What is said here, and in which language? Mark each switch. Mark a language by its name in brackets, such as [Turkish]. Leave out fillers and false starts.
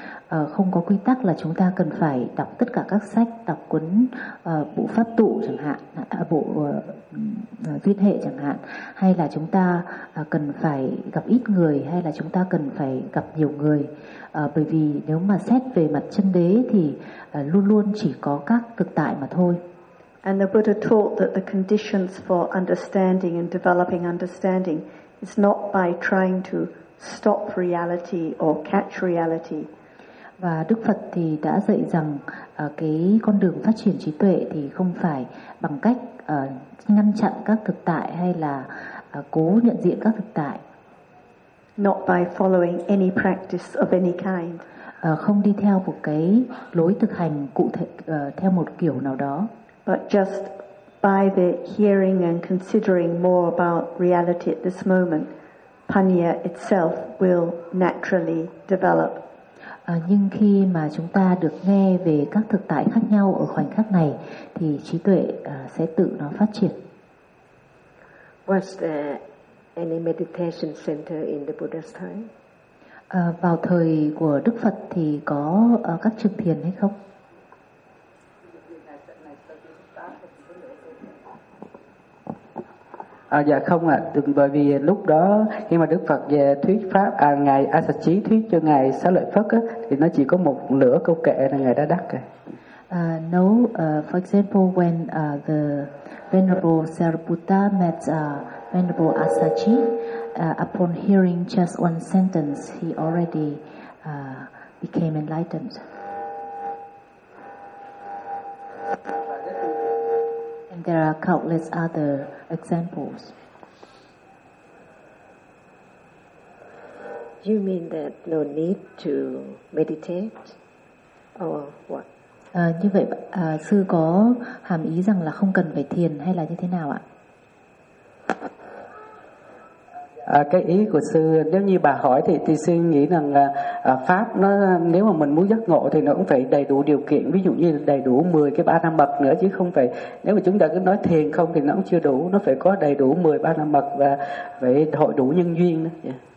[Vietnamese] Không có quy tắc là chúng ta cần phải đọc tất cả các sách, đọc cuốn bộ pháp tụ chẳng hạn, bộ duyên hệ chẳng hạn, hay là chúng ta cần phải gặp ít người, hay là chúng ta cần phải gặp nhiều người. Bởi vì nếu mà xét về mặt chân đế thì luôn luôn chỉ có các thực tại mà thôi. [English] And the Buddha taught that the conditions for understanding and developing understanding is not by trying to stop reality or catch reality. [Vietnamese] Và Đức Phật thì đã dạy rằng cái con đường phát triển trí tuệ thì không phải bằng cách ngăn chặn các thực tại hay là cố nhận diện các thực tại. [English] Not by following any practice of any kind. [Vietnamese] Không đi theo một cái lối thực hành cụ thể theo một kiểu nào đó. [English] But just by the hearing and considering more about reality at this moment, Panya itself will naturally develop. [Vietnamese] Nhưng khi mà chúng ta được nghe về các thực tại khác nhau ở khoảnh khắc này thì trí tuệ sẽ tự nó phát triển. [English] Was there any meditation center in the Buddha's time? [Vietnamese] Vào thời của Đức Phật thì có các trường thiền hay không? Dạ không ạ, bởi vì lúc đó khi mà Đức Phật về thuyết pháp ngài Asachi thuyết cho ngài Xá Lợi Phất á, thì nó chỉ có một nửa câu kệ là ngài đã đắc rồi. [English] No, for example, when the Venerable Sariputta met Venerable Asachi, upon hearing just one sentence, he already became enlightened. There are countless other examples. You mean that no need to meditate or what? [Vietnamese] Như vậy sư có hàm ý rằng là không cần phải thiền hay là như thế nào ạ? Cái ý của sư, nếu như bà hỏi thì sư nghĩ rằng pháp nó, nếu mà mình muốn giác ngộ thì nó cũng phải đầy đủ điều kiện, ví dụ như đầy đủ 10 cái ba la mật nữa, chứ không phải, nếu mà chúng ta cứ nói thiền không thì nó cũng chưa đủ, nó phải có đầy đủ 10 ba la mật và phải hội đủ nhân duyên nữa.